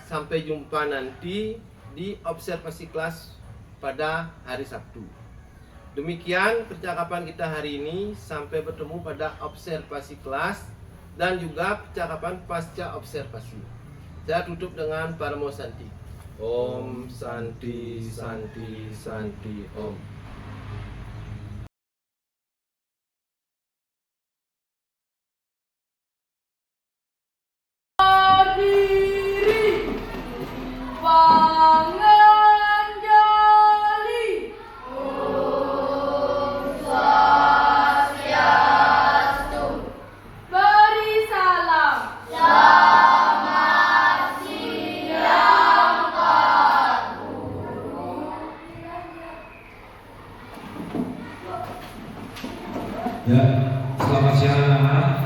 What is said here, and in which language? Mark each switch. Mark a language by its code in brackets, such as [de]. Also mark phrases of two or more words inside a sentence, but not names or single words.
[id] Sampai jumpa nanti di observasi kelas pada hari Sabtu. Demikian percakapan kita hari ini, sampai bertemu pada observasi kelas dan juga percakapan pasca observasi. Saya tutup dengan [sa] Paramo Santi. Om Santi Santi Santi Om. [id] Berdiri, Panganjali. [sa] Om Swastiastu. [id] Beri salam. Selamat siang, Pak Guru. Ya, selamat siang anak-anak.